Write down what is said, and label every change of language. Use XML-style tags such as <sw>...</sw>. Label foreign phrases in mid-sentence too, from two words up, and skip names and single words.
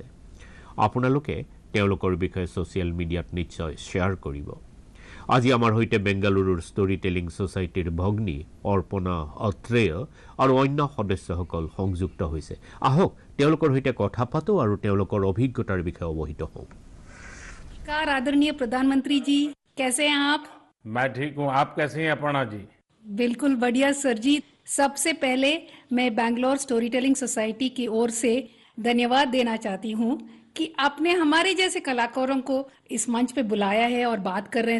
<as>আপোনালোকে তেওঁলোকৰ বিষয়ে</as> <en>social media</en> <as>নিশ্চয় শ্বেয়াৰ কৰিব। আজি আমাৰ সৈতে বেংগালুৰুৰ ষ্টৰী টেলিং ছ'চাইটিৰ ভগ্নী অৰ্পণা অত্ৰেয় আৰু অন্য সদস্যসকল সংযুক্ত হৈছে। আহক তেওঁলোকৰ সৈতে কথা পাতো আৰু তেওঁলোকৰ অভিজ্ঞতাৰ বিষয়ে অৱহিত হওঁ।</as> <hi>आदरणीय प्रधानमंत्री जी, कैसे हैं आप? मैं ठीक हूँ, आप कैसे हैं अपर्णा जी? बिल्कुल बढ़िया सर जी। सबसे पहले मैं बैंगलोर स्टोरी टेलिंग सोसाइटी की ओर से धन्यवाद देना चाहती हूँ कि आपने हमारे जैसे कलाकारों को इस मंच पे बुलाया है और बात कर रहे हैं।</hi>